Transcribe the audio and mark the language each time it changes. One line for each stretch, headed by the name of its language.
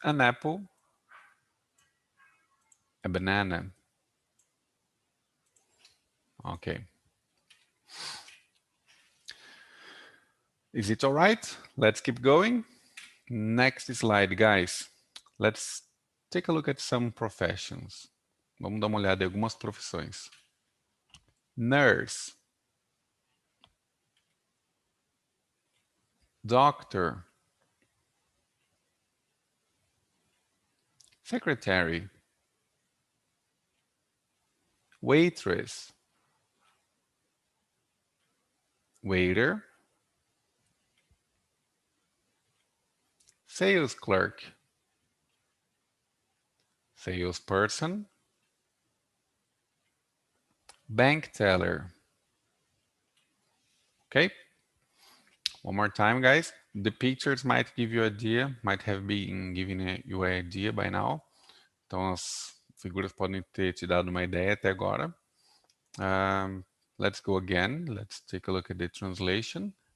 English: An apple, a banana. Okay. Is it all right? Let's keep going. Next slide, guys. Let's take a look at some professions.
Portuguese: Vamos dar uma olhada em algumas profissões.
English: Nurse. Doctor. Secretary. Waitress. Waiter. Sales clerk. Salesperson. Bank teller. Okay. One more time, guys. The pictures might give you an idea, might have been giving you an idea by now.
Portuguese: Então, as figuras podem ter te dado uma ideia até agora.
English: Let's go again. Let's take a look at the translation.